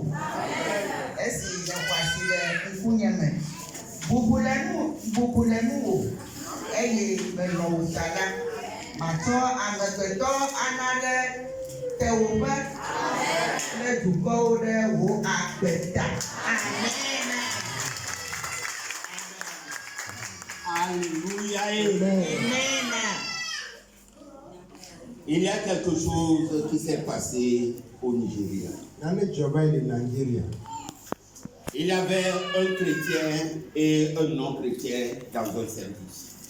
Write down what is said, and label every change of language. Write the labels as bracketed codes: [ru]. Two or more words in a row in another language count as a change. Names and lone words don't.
[ee] Esi le xɔasi le ŋkunye me. Bubu le nu wò. Eye menɔ wò ta la. Matsɔ amegbetɔ ana ɖe tewòƒe kple dukɔwo ɖe wò agbe ta. Amen. Alléluia. Amen. [fr] Il y a quelque chose qui s'est passé au Nigeria. Il y avait un chrétien et un non-chrétien dans un service.